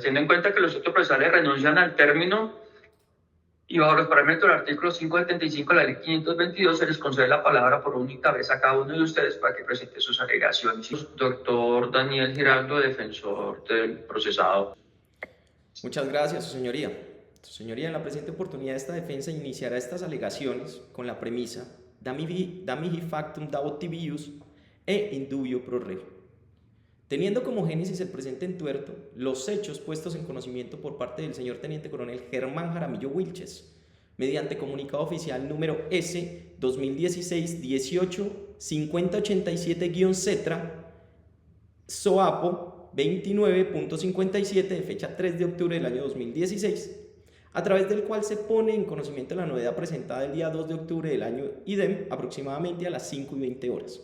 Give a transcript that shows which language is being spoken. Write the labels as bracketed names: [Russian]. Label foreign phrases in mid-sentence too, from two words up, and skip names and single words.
[Spanish] Teniendo en cuenta que los sujetos procesales renuncian al término y bajo los parámetros del artículo 575 de la ley 522, se les concede la palabra por única vez a cada uno de ustedes para que presente sus alegaciones. Doctor Daniel Giraldo, defensor del procesado. Muchas gracias, su señoría. Su señoría, en la presente oportunidad, esta defensa iniciará estas alegaciones con la premisa [Latin] da mihi factum davot tibius [Spanish] e [Latin] indubio pro reo. [Spanish] Teniendo como génesis el presente entuerto los hechos puestos en conocimiento por parte del señor Teniente Coronel Germán Jaramillo Wilches, mediante comunicado oficial número S 2016-18-5087-CETRA, SOAPO 29.57 de fecha 3 de octubre del año 2016, a través del cual se pone en conocimiento la novedad presentada el día 2 de octubre del año idem, aproximadamente a las 5:20 horas.